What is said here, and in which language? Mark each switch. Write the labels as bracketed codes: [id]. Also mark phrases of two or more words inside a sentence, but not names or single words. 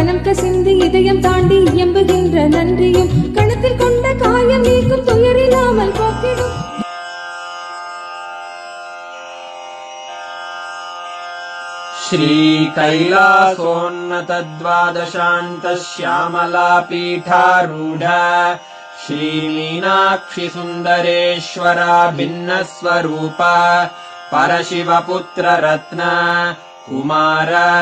[ta] சிந்தி இதயம் தாண்டி எம்புகின்ற நன்றியும் கணத்தில் கொண்ட காயம் நீக்கும் துயரில்லாமல் போக்கிடும். [sa] श्री कैलासोन्नत द्वादशान्त श्यामला पीठारूढ श्री मीनाक्षि सुन्दरेश्वरा भिन्न स्वरूप परशिवपुत्र रत्न कुमार